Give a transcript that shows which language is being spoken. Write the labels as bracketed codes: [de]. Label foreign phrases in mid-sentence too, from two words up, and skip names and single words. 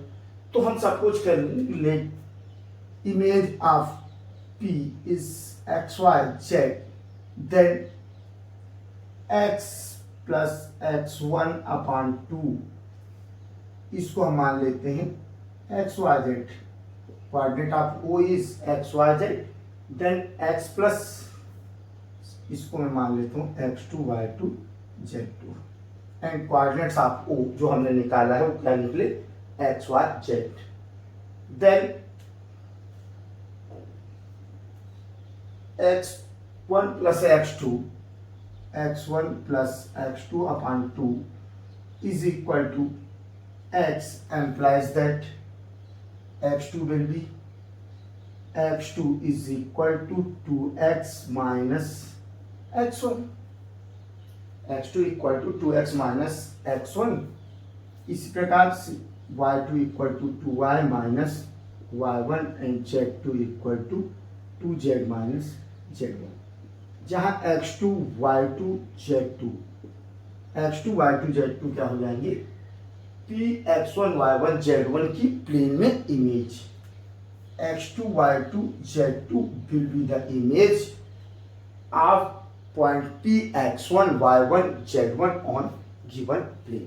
[hi] तो हम सपोज कर लेंगे [en] let image of P is x y z, then x plus x1 upon 2, [hi] इसको हम मान लेते हैं [en] x y z. coordinate of O is x y z, then x plus, [hi] इसको मैं मान लेता हूँ [en] x2 y2 z2, and coordinates of O [hi] जो हमने निकाला है वो क्या निकले? [en] x y z. Then x1 plus x2, x1 plus x2 upon 2 is equal to x implies that x2 will be x2 is equal to 2x minus x1, x2 equal to 2x minus x1। [hi] इसी प्रकार से [en] y2 equal to 2y minus y1 and z2 equal to 2z minus z1, [hi] जहाँ x2 y2 z2 x2 y2 z2 क्या हो जाएंगे, पी x1 y1 z1 की प्लेन में इमेज, [en] x2 y2 z2 will be the image of point P x1 y1 z1 on given plane.